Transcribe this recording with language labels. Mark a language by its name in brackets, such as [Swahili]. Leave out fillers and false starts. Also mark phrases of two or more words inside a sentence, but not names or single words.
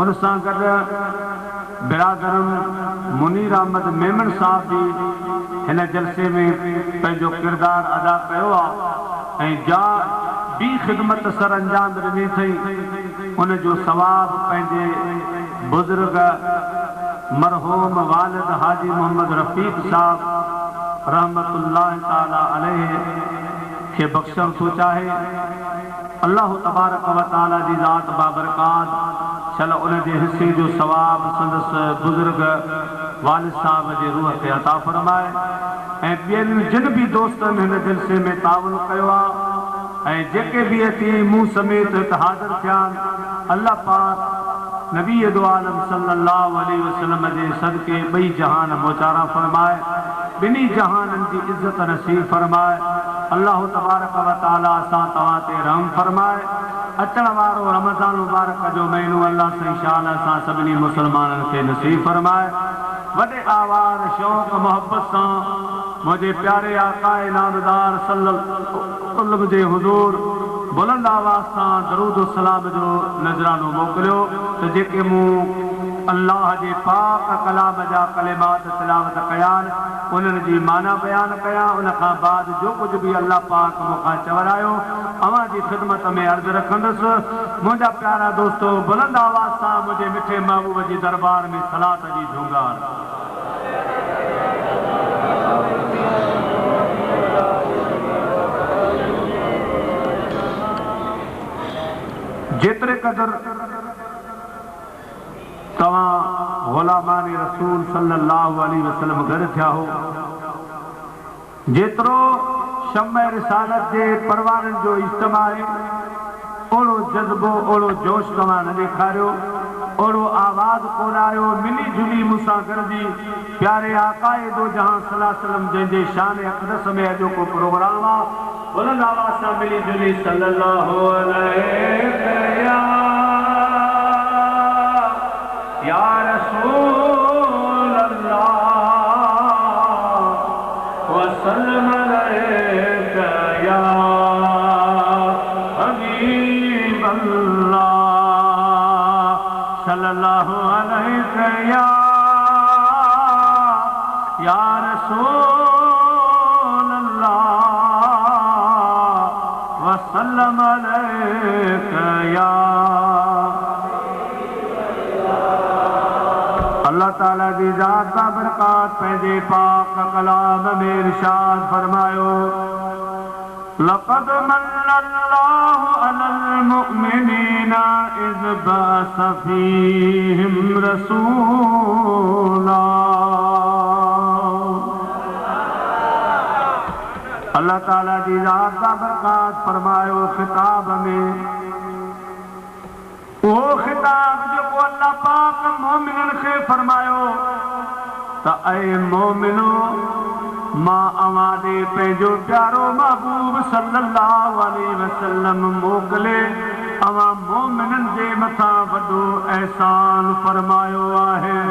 [Sindhi] उन सां गॾु बिरादरन मुनीर अहमद मेमन साहब भी हिन जलसे में पंहिंजो किरदार अदा कयो आहे ऐं जा ॿी ख़िदमत सर अंजाम ॾिनी अथई। उन जो सवाब पंहिंजे बुज़ुर्ग मरहूम वालिद हाजी मोहम्मद रफ़ीक साहब [Arabic] رحمة الله تعالى عليه [Sindhi] के बख्शण थो चाहे। [Arabic] الله تبارك وتعالى [Sindhi] जी ज़ात बाबरकात चल उन जे हिस्से जो सवाब संदस बुजुर्ग वालिद साहब जे रूह खे अता फरमाए ऐं ॿियनि जिन भी दोस्तनि हिन जलसे में ताउन कयो आहे ऐं जेके भी अची मूं समेत हाज़िर थिया अल्लाह पाक नबी दो आलम [Arabic] صلى الله عليه وسلم [Sindhi] जे सदके ॿई जहान मोचारा फरमाए, ॿिन्ही जहाननि जी इज़्ज़त नसीब फरमाए। [Arabic] الله تبارك وتعالى [Sindhi] असां तव्हां ते रहम फरमाए। अचण वारो रमज़ान मुबारक जो महीनो अल्लाह से इंशाअल्लाह असां सभिनी मुसलमाननि खे नसीब फरमाए। वॾे आवाज़ शौक़ मोहब्बत सां मुंहिंजे प्यारे आकाए नामदार सल्लल्लाहु जे हुज़ूर बुलंद आवाज़ सां दरूद सलाम जो नज़रानो मोकिलियो त जेके मूं अल्लाह जे पाक कलाम जा कलिमात तिलावत कया उन्हनि जी माना बयान कया। उन खां बाद जो कुछ भी अल्लाह पाक मूंखां चवरायो अवां जी ख़िदमत में अर्ज़ रखंदुसि। मुंहिंजा प्यारा दोस्तो बुलंद आवाज़ सां मुंहिंजे मिठे महबूब जी दरबार में सलात जी झूंगार। जेतरे कदर तवां गुलामानी रसूल [Arabic] صلى الله عليه وسلم [Sindhi] गॾु थिया हो, जेतिरो शम्म रिसालत जे परवाननि जो इज्तिमा आहे ओड़ो जज़्बो ओड़ो जोश तव्हां न ॾेखारियो, ओड़ो आवाज़ कोन आयो। मिली जुली मूंसां गॾिजी प्यारे आकाए दो जहां [Arabic] صلى الله عليه وسلم [Sindhi] जंहिंजे शान अक़दस में अॼो को प्रोग्राम आहे बुलंद आवाज़ सां मिली जुली [Arabic] صلى الله عليه يا رسول الله وسلم عليك يا حبيب الله صلى الله عليك يا رسول الله وسلم عليك [Sindhi] या अल्लाह ताला की ज़ात का बरकात पंहिंजे पाक कलाम में इरशाद फरमायो [Arabic] لقد منّ الله على المؤمنين إذ بعث فيهم رسولا. [Sindhi] अल्लाह ताला की ज़ात का बरकात फरमायो खिताब में वो खिताब जो अल्लाह पाक मोमिनन खे फरमायो त ऐ मोमिनो मां अवां ॾे पंहिंजो प्यारो महबूब [Arabic] صلى الله عليه وسلم [Sindhi] मोकिले अवां मोमिनन जे मथां वॾो एहसान फरमायो आहे।